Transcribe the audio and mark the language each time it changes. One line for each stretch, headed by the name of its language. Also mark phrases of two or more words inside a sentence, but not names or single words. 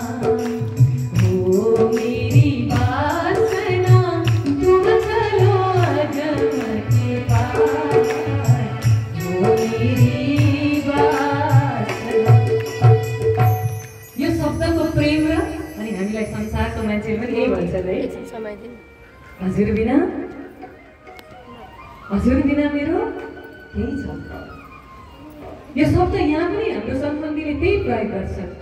Hindi: हो मेरी वासना, तुम चलो अगम के पार, हो मेरी वासना।
Nepali: यो शब्दको प्रेम र अनि हामीलाई संसारको मान्छेले पनि यही भन्छन् है, हजुर बिना मेरो केही छ। यो शब्द यहाँ पनि हाम्रो सम्बन्धीले त्यही प्रयोग गर्छ।